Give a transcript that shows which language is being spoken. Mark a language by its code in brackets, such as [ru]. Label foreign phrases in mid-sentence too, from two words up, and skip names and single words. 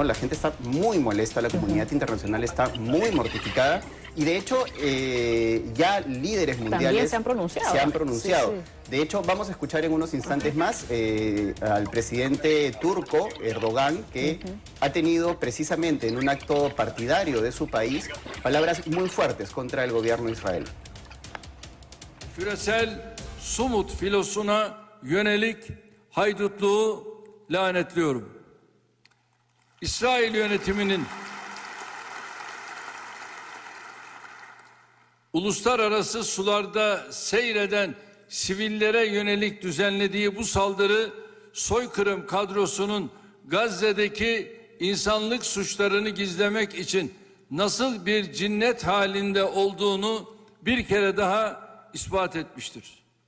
[es] La gente está muy molesta, la comunidad internacional está muy mortificada y de hecho ya líderes mundiales también se han pronunciado. Sí. De hecho, vamos a escuchar en unos instantes más al presidente turco, Erdogan, que ha tenido precisamente en un acto partidario de su país palabras muy fuertes contra el gobierno de Israel. [tr] Küresel Sumut filosuna yönelik haydutluğu lanetliyorum. İsrail yönetiminin uluslararası sularda seyreden sivillere yönelik düzenlediği bu saldırı soykırım kadrosunun Gazze'deki insanlık suçlarını gizlemek için nasıl bir cinnet halinde olduğunu bir kere daha ispat etmiştir.